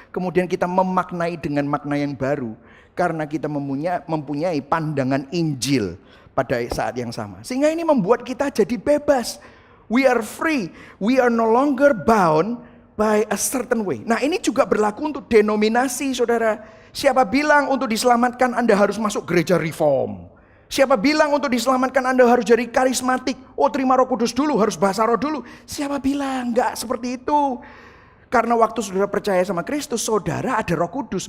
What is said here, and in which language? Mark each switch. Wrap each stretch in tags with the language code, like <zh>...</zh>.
<id>Kemudian kita memaknai dengan makna yang baru, karena kita mempunyai pandangan Injil pada saat yang sama. Sehingga ini membuat kita jadi bebas.</id> <en>We are free. We are no longer bound by a certain way.</en> <id>Nah, ini juga berlaku untuk denominasi, saudara. Siapa bilang untuk diselamatkan Anda harus masuk gereja reform? Siapa bilang untuk diselamatkan Anda harus jadi karismatik? Oh, terima Roh Kudus dulu, harus bahasa roh dulu. Siapa bilang? Enggak seperti itu. Karena waktu saudara percaya sama Kristus, saudara ada Roh Kudus.</id>